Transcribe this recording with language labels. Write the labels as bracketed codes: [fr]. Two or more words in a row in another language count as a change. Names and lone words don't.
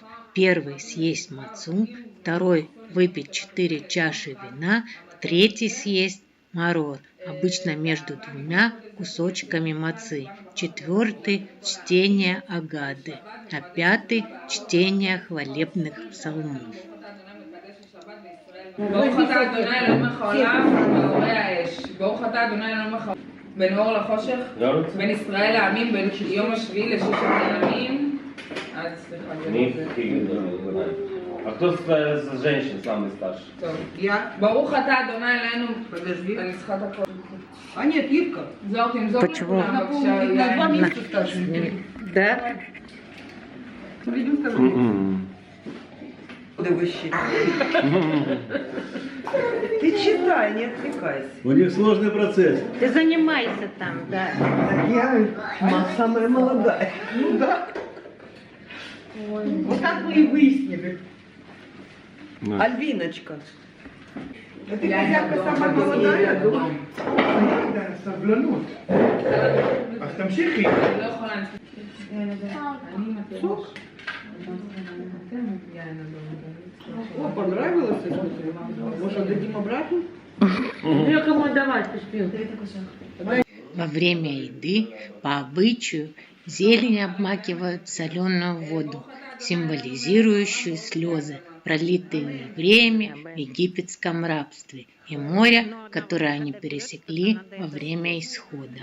[ru] Первый – съесть мацу, второй – выпить 4 чаши вина, третий – съесть марор, обычно между 2 кусочками мацы, четвертый – чтение Агады, а пятый – чтение хвалебных псалмов. [he] בין אור לחושך, בין ישראל לעמים, בין יום השביעי לששת הימים. [ru] А кто из женщин самый старший? Я. [he] ברוך אתה אדוני אלינו. [ru] Подожди. [he] אני צריכה את הכל. [ru] А нет, Ирка. [he] זוהר תמזור. [ru] Почему? На 2 месяца старше. Да? Видим, скажи. Ты читай, не отвлекайся. У них сложный процесс. Ты занимайся там, да. Я самая молодая. Ну да. Вот так мы и выяснили. Да. Альбиночка. А ты хозяйка самая молодая? Да, [he] סבלנות. אז תמשיכי. אני לא יכולה להמשיך. [ru] О, понравилось? Может, отдадим обратно? Ну, кому отдавать, ты ж пил. Во время еды, по обычаю, зелень обмакивают в соленую воду, символизирующую слезы, пролитые евреями в египетском рабстве, и море, которое они пересекли во время исхода.